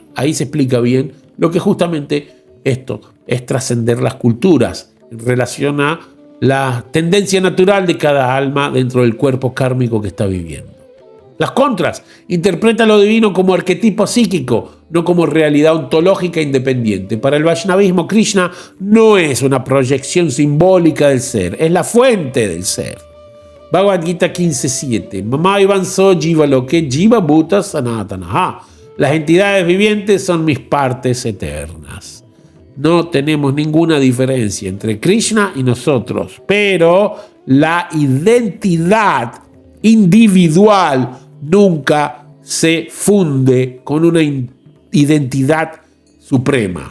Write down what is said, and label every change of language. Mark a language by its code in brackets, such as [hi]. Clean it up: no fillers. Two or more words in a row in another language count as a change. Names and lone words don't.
[es] Ahí se explica bien lo que justamente esto es trascender las culturas en relación a la tendencia natural de cada alma dentro del cuerpo kármico que está viviendo. Las contras, interpreta lo divino como arquetipo psíquico, no como realidad ontológica independiente. Para el Vaishnavismo, Krishna no es una proyección simbólica del ser, es la fuente del ser. Bhagavad Gita 15.7. [sa] Mamaivanso jiva loke jiva bhuta sanatanaha. [es] Las entidades vivientes son mis partes eternas. No tenemos ninguna diferencia entre Krishna y nosotros, pero la identidad individual nunca se funde con una identidad suprema.